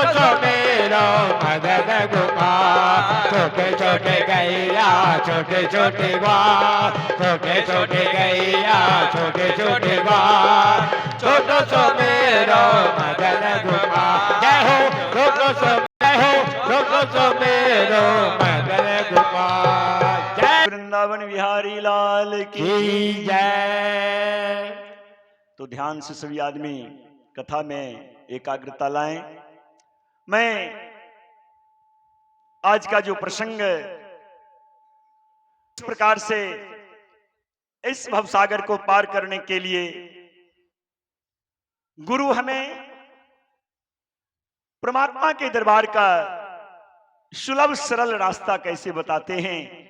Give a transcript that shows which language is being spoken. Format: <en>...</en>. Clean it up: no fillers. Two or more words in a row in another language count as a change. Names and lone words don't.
<hi>सो मेरो मदन गोपाल छोटे छोटे गैया छोटे छोटे ग्वाल छोटे छोटे गैया छोटे छोटे ग्वाल छोटो सो मेरो मदन गोपाल जय हो छोटो सो जय हो छोटो सो मेरो मदन गोपाल जय वृंदावन बिहारी लाल की जय। तो ध्यान से सभी आदमी कथा में एकाग्रता लाएं। मैं आज का जो प्रसंग इस प्रकार से इस भवसागर को पार करने के लिए गुरु हमें परमात्मा के दरबार का सुलभ सरल रास्ता कैसे बताते हैं।</hi>